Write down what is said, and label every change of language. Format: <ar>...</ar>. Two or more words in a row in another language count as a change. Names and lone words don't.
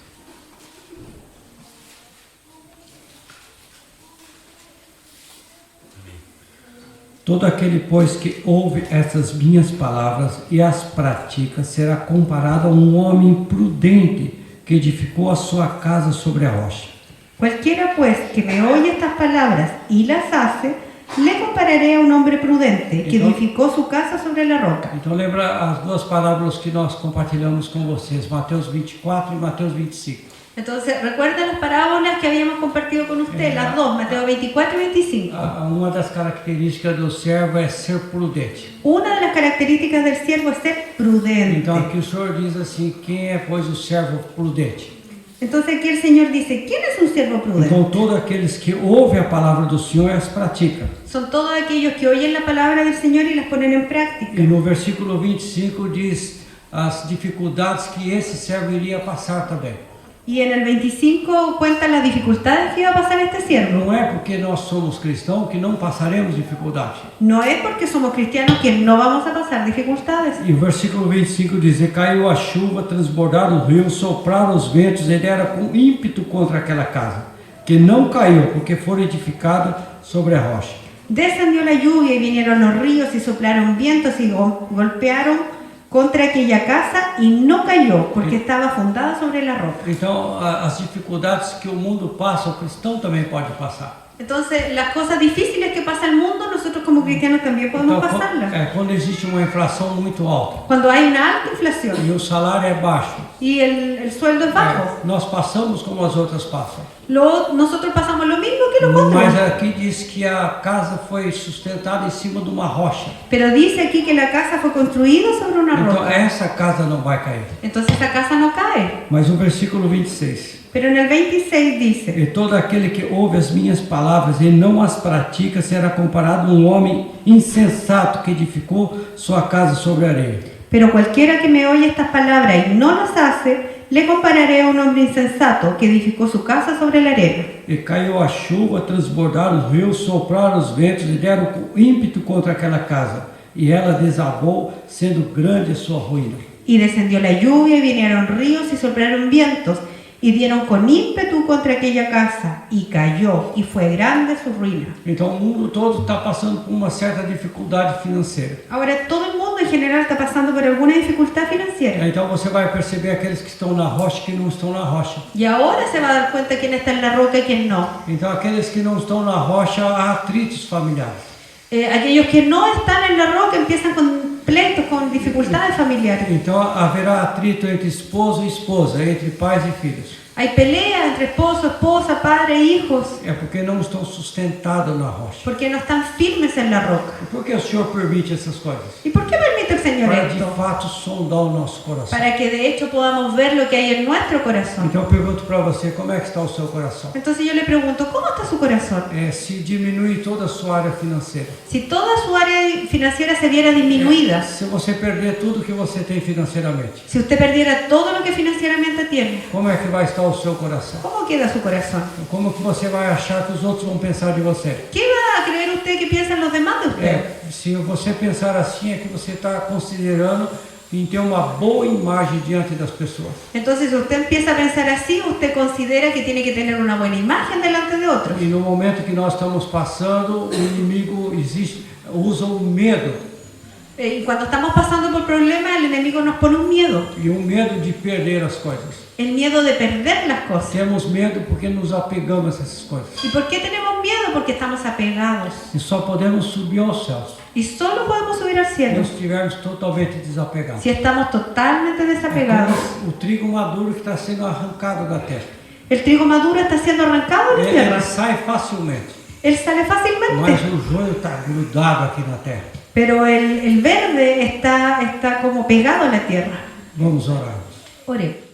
<pt>Todo aquele, pois, que ouve essas minhas palavras e as pratica, será comparado a um homem prudente que edificou a sua casa sobre a rocha.</pt> <es>Cualquiera pues que me oye estas palabras y las hace, le compararé a un hombre prudente que edificó su casa sobre la roca.</es> <pt>Então lembra as duas parábolas que nós compartilhamos com vocês, Mateus 24 e Mateus 25.</pt> <es>Entonces, recuerda las parábolas que habíamos compartido con usted, las dos, Mateo 24 y 25.</es> <pt>Uma das características do servo é ser prudente.</pt> <es>Una de las características del siervo es ser prudente.</es> <pt>Então aqui o Senhor diz assim, quem é, pois, o servo prudente?</pt> <es>Entonces aquí el Señor dice, ¿quién es un siervo prudente?</es> <pt>Então todos aqueles que ouvem a palavra do Senhor e as praticam.</pt> <es>Son todos aquellos que oyen la palabra del Señor y las ponen en práctica.</es> <pt>E no versículo 25 diz as dificuldades que esse servo iria passar também.</pt> <es>Y en el 25 cuenta las dificultades que iba a pasar este siervo.</es> <pt>Não é porque nós somos cristãos que não passaremos dificuldade.</pt> <es>No es porque somos cristianos que no vamos a pasar dificultades.</es> <pt>E o versículo 25 diz, e caiu a chuva, transbordaram o rio, sopraram os ventos, ele era com ímpeto contra aquela casa, que não caiu, porque foi edificada sobre a rocha.</pt> <es>Descendió la lluvia y vinieron los ríos y soplaron vientos y golpearon contra aquella casa y no cayó porque estaba fundada sobre la roca.</es> <pt>Então, as dificuldades que o mundo passa, o cristão também pode passar.</pt> <es>Entonces, las cosas difíciles que pasa el mundo, nosotros como cristianos también podemos</es> <pt>Então,</pt> <es>pasarlas.</es> <pt>quando existe uma inflação muito alta</pt> <es>Cuando hay una alta inflación</es> <pt>e o salário é baixo,</pt> <es>y el sueldo es bajo,</es> <pt>nós passamos como as outras passam.</pt> <es>nosotros pasamos lo mismo que los otros.</es> <pt>Mas aqui diz que a casa foi sustentada em cima de uma rocha.</pt> <es>Pero dice aquí que la casa fue construida sobre una</es> <pt>Então,</pt> <es>roca.</es> <pt>essa casa não vai cair.</pt> <es>Entonces esa casa no cae.</es> <pt>Mas o versículo 26.</pt> <es>Pero en el 26 dice,</es> <pt>E todo aquele que ouve as minhas palavras e não as pratica será comparado a um homem insensato que edificou sua casa sobre a areia.</pt> <es>pero cualquiera que me oye estas palabras y no las hace, le compararé a un hombre insensato que edificó su casa sobre la arena.</es> <pt>E caiu a chuva, transbordaram os rios, sopraram os ventos e deram ímpeto contra aquela casa. E ela desabou, sendo grande a sua ruína.</pt> <es>Y descendió la lluvia y vinieron ríos y soplaron vientos y dieron con ímpetu contra aquella casa y cayó y fue grande su ruina.</es> <pt>Então o mundo todo está passando por uma certa dificuldade financeira.</pt> <es>Ahora todo el mundo en general está pasando por alguna dificultad financiera.</es> <pt>Então você vai perceber aqueles que estão na rocha e que não estão na rocha.</pt> <es>Y ahora se va a dar cuenta quién está en la roca y quién no.</es> <pt>Então aqueles que não estão na rocha há atritos familiares.</pt> <es>Aquellos que no están en la roca empiezan con pleitos, con dificultades familiares.</es> <pt>Então haverá atrito entre esposo e esposa, entre pais e filhos.</pt> <es>Hay pelea entre esposo, esposa, padre e hijos,</es> <pt>É porque não estão sustentados na rocha.</pt> <es>porque no están firmes en la roca.</es> <pt>Por que o Senhor permite essas coisas?</pt> <es>¿Y por qué permite el Señor</es> <pt>Para de</pt> <es>esto?</es> <pt>fato sondar o nosso coração.</pt> <es>Para que de hecho podamos ver lo que hay en nuestro corazón.</es> <pt>Então eu pergunto para você, como é que está o seu coração?</pt> <es>Entonces yo le pregunto, ¿cómo está su corazón?</es> <pt>Se diminui toda a sua área financeira.</pt> <es>Si toda su área financiera se viera disminuida,</es> <pt>Se você perder tudo que você tem financeiramente,</pt> <es>si usted perdiera todo lo que financieramente tiene,</es> <pt>como é que vai estar o seu coração?</pt> <es>¿cómo queda su corazón?</es> <pt>Como que você vai achar que os outros vão pensar de você?</pt> <es>¿Qué va a creer usted que piensan los demás de usted?</es> <pt>Se você pensar assim, é que você está considerando em ter uma boa imagem diante das pessoas.</pt> <es>Entonces, si usted empieza a pensar así, usted considera que tiene que tener una buena imagen delante de otros.</es> <pt>E no momento que nós estamos passando, o inimigo usa o medo.</pt> <es>Y cuando estamos pasando por problemas, el enemigo nos pone un miedo.</es> <pt>E o medo de perder as coisas.</pt> <es>El miedo de perder las cosas.</es> <pt>Temos medo porque nos apegamos a essas coisas.</pt> <es>¿Y por qué tenemos miedo? Porque estamos apegados.</es> <pt>E só podemos subir aos céus</pt> <es>Y solo podemos subir al</es> <pt>se</pt> <es>cielo</es> <pt>nós estivermos totalmente desapegados.</pt> <es>si estamos totalmente</es> <pt>É</pt> <es>desapegados.</es> <pt>como o trigo maduro que está sendo arrancado da terra.</pt> <es>El trigo maduro está siendo arrancado de la</es> <pt>Ele</pt> <es>tierra.</es> <pt>sai facilmente,</pt> <es>Él sale fácilmente.</es> <pt>mas o joio está grudado aqui na terra.</pt> <es>Pero el verde está como pegado a la tierra.</es> <pt>Vamos orar.</pt> <es>Ore.</es>